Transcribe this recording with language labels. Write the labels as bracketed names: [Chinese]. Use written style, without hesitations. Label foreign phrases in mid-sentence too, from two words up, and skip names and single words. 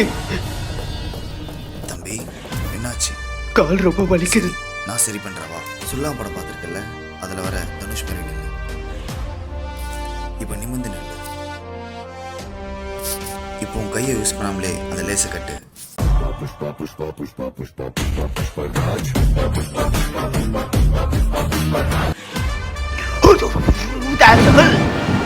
[Tamil] தம்பி என்னாச்சு? கால் ரொம்ப வலிக்குது. நான் சரி பண்றவா? சுல்லா படம் பார்த்துருக்கல, அதுல வர தனுஷ் மாதிரி நில்லு. இப்போ நிமிந்து நில்லு. இப்போ உன் கையை யூஸ் பண்ணாமலே அந்த லேசை கட்டு. Pushpa, pushpa, pushpa, pushpa, pushpa, pushpa, Raj. Pushpa, pushpa, pushpa, pushpa, Raj.